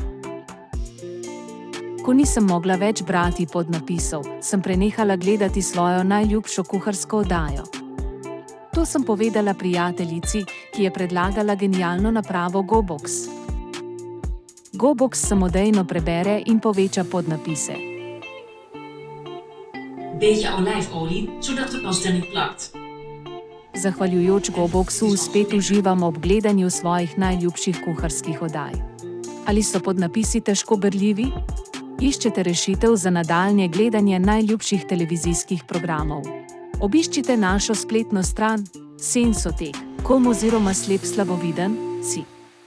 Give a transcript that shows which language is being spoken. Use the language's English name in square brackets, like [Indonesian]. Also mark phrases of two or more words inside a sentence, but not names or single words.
[Slovenian] Ko nisem mogla več brati podnapisov, sem prenehala gledati svojo najljubšo kuharsko oddajo. To sem povedala prijateljici, ki je predlagala genialno napravo GoBox. GoBox samodejno prebere in poveča podnapise. [Dutch] Beetje olijfolie, zodat de pasta niet plakt. [Slovenian] Zahvaljujoč GoBoxu spet uživam ob gledanju svojih najljubših kuharskih oddaj. Ali so podnapisi težko berljivi? Iščete rešitev za nadaljnje gledanje najljubših televizijskih programov. Obiščite našo spletno stran sensotek.com oziroma slep slaboviden si.